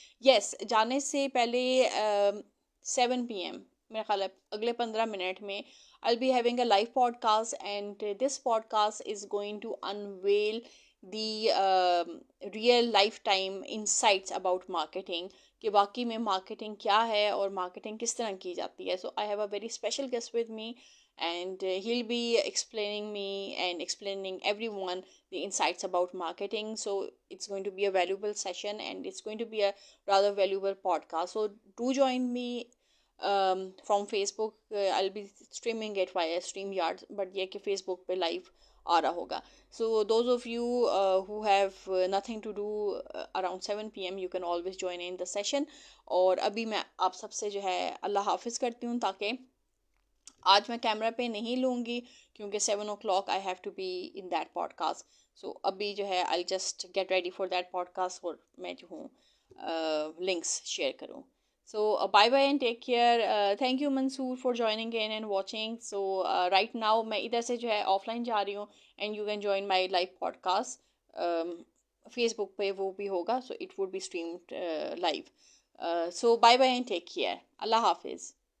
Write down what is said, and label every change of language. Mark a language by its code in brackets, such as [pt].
[ur] یس, جانے سے پہلے 7 PM میرا خیال ہے اگلے 15 منٹ میں [en] I'll be having a live podcast, and this podcast is going to unveil the real lifetime insights about marketing, [ur] کہ واقعی میں مارکیٹنگ کیا ہے اور مارکیٹنگ کس طرح کی جاتی ہے. [en] So I have a very special guest with me, and he'll be explaining me and explaining everyone the insights about marketing. So it's going to be a valuable session, and it's going to be a rather valuable podcast. So do join me from Facebook. I'll be streaming it via StreamYard, but [ur] یہ کہ face بک پہ live آ رہا ہوگا. [en] So those of you who have nothing to do around 7 PM, you can always join in the session. [ur] اور ابھی میں آپ سب سے جو ہے اللہ حافظ کرتی ہوں, تاکہ آج میں کیمرہ پہ نہیں لوں گی کیونکہ [en] 7 o'clock I have to be in that podcast. [ur] So ابھی جو ہے [en] I'll just get ready for that podcast, [ur] اور میں جو ہوں لنکس شیئر کروں. [en] So bye bye and take care. Thank you Mansoor for joining in and watching. So right now [ur] میں ادھر سے جو ہے آف لائن جا رہی ہوں, [en] and you can join my live podcast. [ur] Face بک پہ وہ بھی ہوگا, [en] so it would be streamed live. So bye bye and take care. [ur] اللہ حافظ.